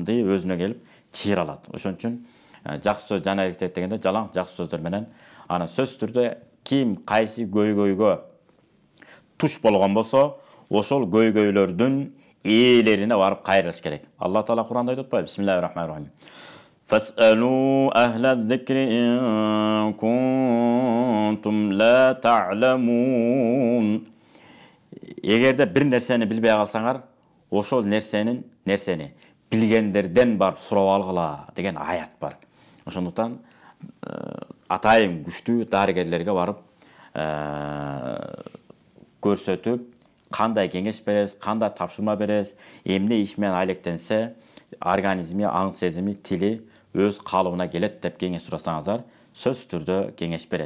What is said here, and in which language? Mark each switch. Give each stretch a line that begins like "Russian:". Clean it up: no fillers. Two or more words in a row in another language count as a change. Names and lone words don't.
Kyrgyz: Мындай өзүнө келип чыйыр алат. Ошон үчүн жакшы сөз жана эртек дегенде жалаң жакшы сөздөр менен ана сөзсүз түрдө ким кайсы көйгөйгө туш болгон болсо, ошол көйгөйлөрдүн ээлерине барып кайрылыш керек. Алла Таала Куранда айтып атпайбы?
Arabic: بسم الله الرحمن الرحيم. فاسألوا أهل الذكر إن كنتم لا تعلمون.
Kyrgyz: Эгерде бир нерсени билбей калсаңар, ошол нерсени билгендерден барып сурап алгыла деген аят бар. Ошондуктан атайын күчтүү дарыгерлерге барып көрсөтүп, кандай кеңеш бересиз, кандай тапшырма бересиз, эмне иш менен алектенсе, организми, аң сезими, тили өз калыбына келет деп кеңеш сурасаңыздар, сөзсүз түрдө кеңеш берет.